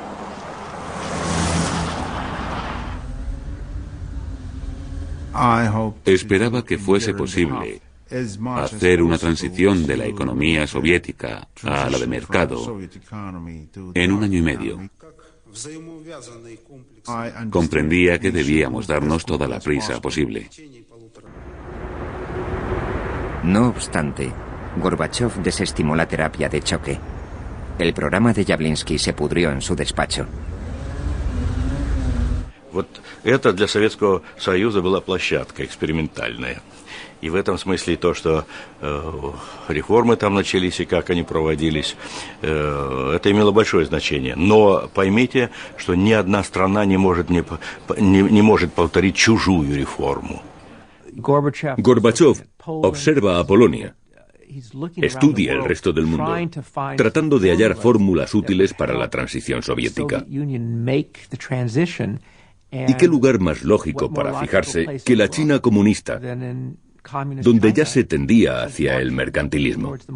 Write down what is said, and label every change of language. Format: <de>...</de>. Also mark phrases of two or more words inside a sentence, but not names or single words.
<es>Esperaba que fuese posible hacer una transición de la economía soviética a la de mercado en 1 año y medio. Comprendía que debíamos darnos toda la prisa posible. No obstante, Gorbachov desestimó la terapia de choque. El programa de Явлинский se pudrió en su despacho.</es> <ru>Вот это для Советского Союза была площадка экспериментальная. И в этом смысле то, что реформы там начались и как они проводились, это имело большое значение. Но поймите, что ни одна страна не может повторить чужую реформу.</ru> <es>Gorbachov observa a Polonia, estudia el resto del mundo, tratando de hallar fórmulas útiles para la transición soviética. ¿Y qué lugar más lógico para fijarse que la China comunista, donde ya se tendía hacia el mercantilismo?</es>